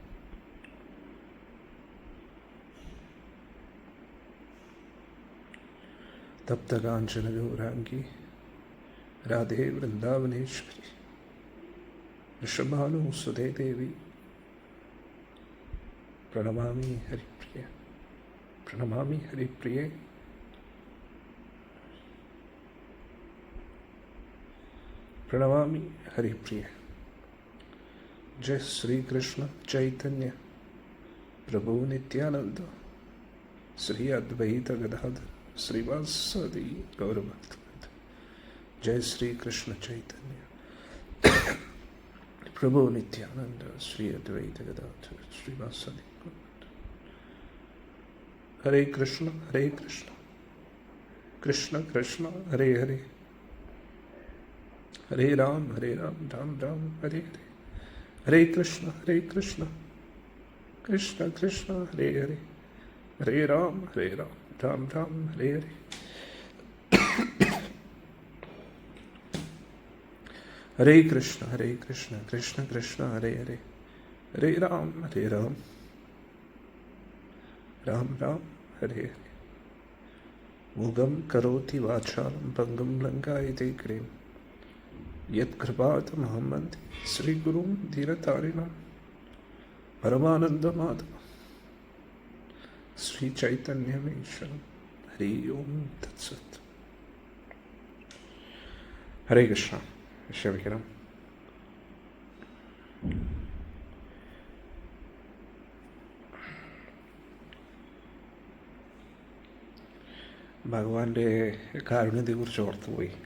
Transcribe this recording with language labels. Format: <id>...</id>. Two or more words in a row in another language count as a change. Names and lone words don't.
<sa>തപ്തകാഞ്ചന ഗൗരാംഗി രാധേ വൃന്ദാവനേശ്വരി. ഋഷഭാനു സുധേ ദേവി പ്രണമാമി ഹരിപ്രിയ. പ്രണമാമി ഹരിപ്രിയേ. प्रणमामि हरिप्रिय। जय श्री कृष्ण चैतन्य प्रभु नित्यानंद श्री अद्वैत गदाधर श्रीवासदि गौरभक्त। जय श्री कृष्ण चैतन्य प्रभु नित्यानंद श्री अद्वैत गदाधर श्रीवासदि गौरभक्त। हरे कृष्ण कृष्ण कृष्ण हरे हरे, हरे राम राम राम हरे हरे, हरे कृष्ण कृष्ण कृष्ण हरे हरे, हरे राम राम राम हरे हरे। हरे कृष्ण कृष्ण कृष्ण हरे हरे, हरे राम राम राम हरे हरे। मूगं करोति वाचालं भंगं लंकायते गिरिं, यत्कृपातमहं वन्दे श्रीगुरुं धीरतारिणं परमानन्दमाधवं श्रीचैतन्यमीश्वरं। हरि ओम तत्सत्। हरे कृष्ण।</sa> <ml>ക്ഷമിക്കണം. ഭഗവാന്റെ കാരുണ്യത്തെക്കുറിച്ച് ഓർത്തുപോയി.</ml>